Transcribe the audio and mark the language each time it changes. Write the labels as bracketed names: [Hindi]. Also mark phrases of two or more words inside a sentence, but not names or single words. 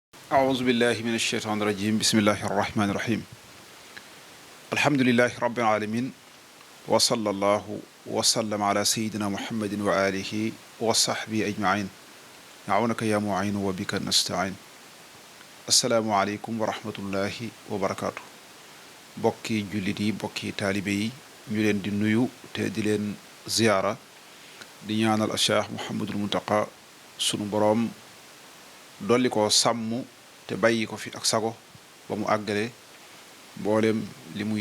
[Arabic] أعوذ بالله من الشيطان الرجيم بسم الله الرحمن الرحيم الحمد لله رب العالمين وصلى الله وسلم على سيدنا محمد وآله وصحبه أجمعين نعونك يا معين وبك نستعين السلام عليكم ورحمة الله وبركاته [Wolof] bokki jullit yi bokki taalibe yi ñu leen di nuyu te di leen ziyaara di ñaanal Cheikh Mouhamadul Muntaqa sunu boroom dolli ko sàmm te bàyyi ko fi ak sago ba mu àggale mboolem li muy